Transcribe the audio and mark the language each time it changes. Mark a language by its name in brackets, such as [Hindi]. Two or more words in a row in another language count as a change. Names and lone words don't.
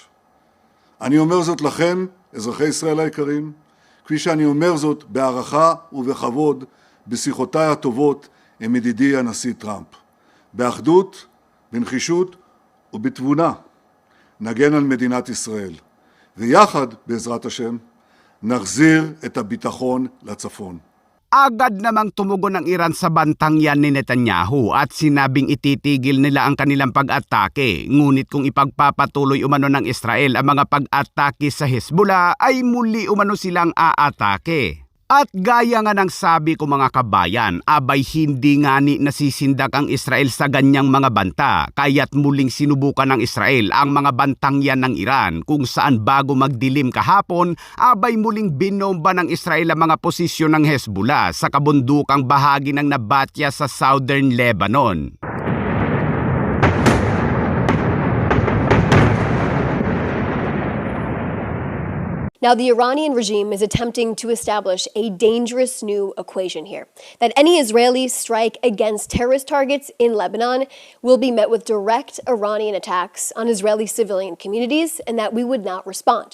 [Hebrew] אני אומר זאת לכם, אזרחי ישראל היקרים, כפי שאני אומר זאת בהערכה ובכבוד בשיחותיי הטובות עם ידידי הנשיא טראמפ. באחדות, בנחישות ובתבונה נגן על מדינת ישראל. ויחד, בעזרת השם, נחזיר את הביטחון לצפון. [Filipino] Agad namang tumugon ng Iran sa bantang yan ni Netanyahu at sinabing ititigil nila ang kanilang pag-atake. Ngunit kung ipagpapatuloy umano ng Israel ang mga pag-atake sa Hezbollah ay muli umano silang aatake. At gaya nga ng sabi ko mga kabayan, abay hindi nga ni nasisindak ang Israel sa ganyang mga banta, kaya't muling sinubukan ng Israel ang mga bantang yan ng Iran kung saan bago magdilim kahapon, abay muling binomba ng Israel ang mga posisyon ng Hezbollah sa kabundukang bahagi ng Nabatya sa southern Lebanon. [English] Now, the Iranian regime is attempting to establish a dangerous new equation here, that any Israeli strike against terrorist targets in Lebanon will be met with direct Iranian attacks on Israeli civilian communities and that we would not respond.